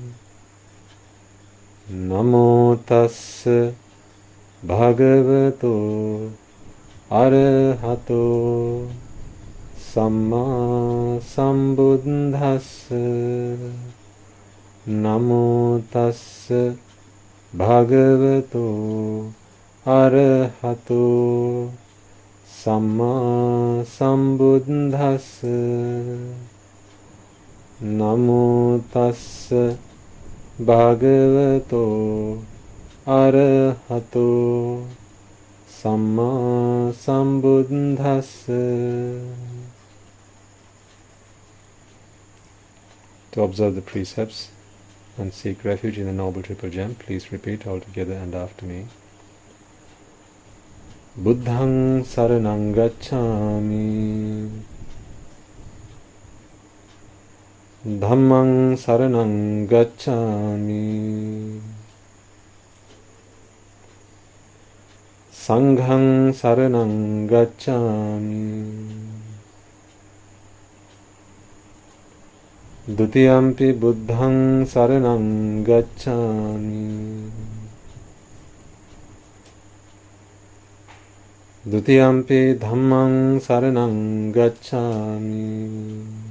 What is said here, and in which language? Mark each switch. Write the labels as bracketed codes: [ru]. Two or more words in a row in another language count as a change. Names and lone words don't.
[pi] namo tassa bhagavato arahato samma sambuddhassa namo tassa bhagavato Arahato Samma Sambuddhassa. Namo tassa bhagavato arahato samma sambuddhassa. [en] To observe the precepts and seek refuge in the Noble Triple Gem, please repeat all together and after me. [pi] Buddhang saranang gacchami, Dhammang saranang gacchami, Sanghang saranang gacchami, Dutiyampi buddhang saranang gacchami, Dutiyampi dhammang saranang gacchami,